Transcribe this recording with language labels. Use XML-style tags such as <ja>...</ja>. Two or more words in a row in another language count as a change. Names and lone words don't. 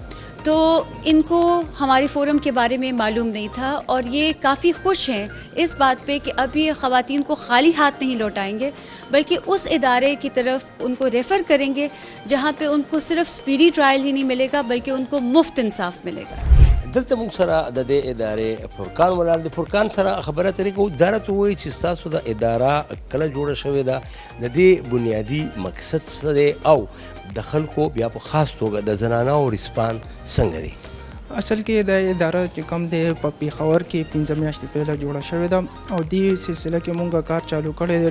<ur>تو ان کو ہمارے فورم کے بارے میں معلوم نہیں تھا، اور یہ کافی خوش ہیں اس بات پہ کہ اب یہ خواتین کو خالی ہاتھ نہیں لوٹائیں گے، بلکہ اس ادارے کی طرف ان کو ریفر کریں گے جہاں پہ ان کو صرف</ur> <en>speedy trial</en> <ur>ہی نہیں ملے گا بلکہ ان کو مفت انصاف ملے گا.</ur> <ps>دلته موږ سره د دې ادارې فرقان ولاړ دی. فرقان سره خبره ترې کوو. دا راته ووایي چې ستاسو د اداره کله جوړه شوې ده، د دې بنیادي مقصد څه دی او د خلکو بیا په خاص توګه د زنانهو ریسپان څنګه دی؟ اصل کې دا اداره چې کوم دی په پېښور کې 15 میاشتې پهله جوړه شوې ده او دې سلسله کې مونږ کار چالو کړی دی.</ps>